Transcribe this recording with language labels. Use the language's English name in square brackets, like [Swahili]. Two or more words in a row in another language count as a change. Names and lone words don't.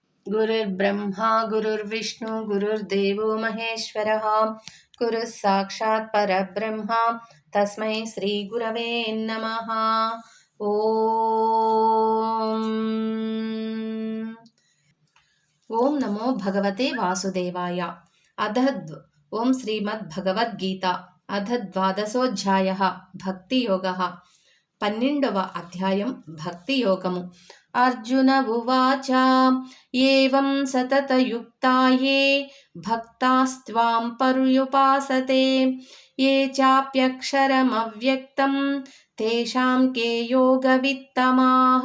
[Sanskrit] गुरुर्ब्रह्मा गुरुर्विष्णु गुरुर्देवो महेश्वरः गुरुः साक्षात् परब्रह्म तस्मै श्रीगुरवे नमः। ओम नमो भगवते वासुदेवाय। ओम श्रीमद्भगवद्गीता अथ द्वादशोऽध्यायः भक्तियोगः। [Telugu] 12వ అధ్యాయం భక్తి యోగము। [Sanskrit] అర్జున ఉవాచ ఏవం సతతయుక్తాయే భక్తాస్త్వాం పర్యుపాసతే ఏ చాప్యక్షరమవ్యక్తం తేషాం కే యోగవిత్తమాః।